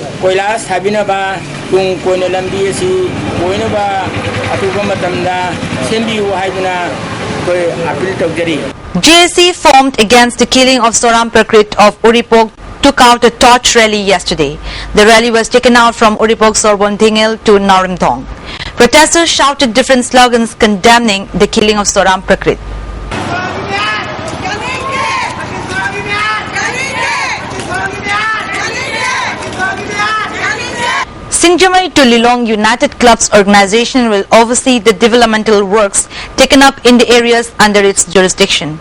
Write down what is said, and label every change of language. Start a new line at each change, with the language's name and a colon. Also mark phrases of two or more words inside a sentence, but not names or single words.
Manipuri: koilas habina ba tung koina lambi asi koina ba atuba matamda sembiu haiduna koi appeal tawjari.
English: JSC formed against the killing of Soram Prakrit of Uripok took out a torch rally yesterday. The rally was taken out from Uripok Sorbon Dingil to Narimthong. Protesters shouted different slogans condemning the killing of Soram Prakrit. Singjamai to Lilong United Clubs organization will oversee the developmental works taken up in the areas under its jurisdiction.